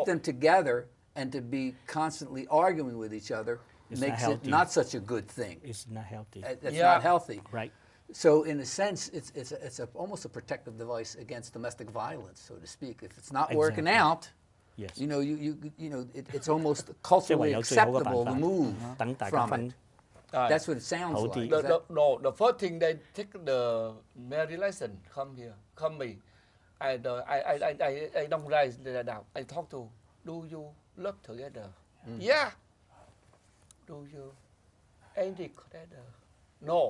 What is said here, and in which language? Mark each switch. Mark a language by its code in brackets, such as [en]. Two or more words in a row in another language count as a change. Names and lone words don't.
[en] them together and to be constantly arguing with each other It's not makes it healthy. not such a good thing. It's not healthy. That's Yeah. not healthy. Right. So in a sense, it's almost a protective device against domestic violence, so to speak. If it's not working Exactly. out, Yes. it's almost culturally [yue] 即係唯有最好嘅辦法。 [en] acceptable to move [yue] 等大家 [en] from [yue] 分 [en] it. That's what it sounds Hậu like. thị. Is that- no, the first thing they take the marriage license. Come here, come me. I don't write that down. I talk to. Do you love together? Yeah. Do you angry together? No.